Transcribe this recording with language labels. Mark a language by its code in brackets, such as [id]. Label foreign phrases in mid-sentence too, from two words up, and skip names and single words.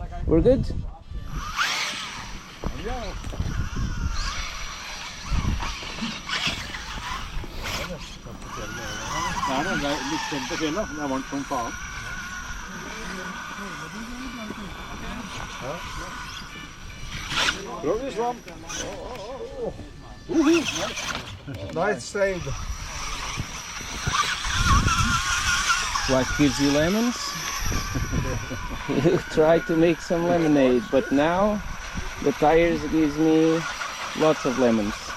[en] We're good? [no] Nei, det er litt kjent på fjellet. Det er varmt som faen. Prøv [en] this one. Nice save. What gives you lemons? You try to make some lemonade, but now the tires gives me lots of lemons.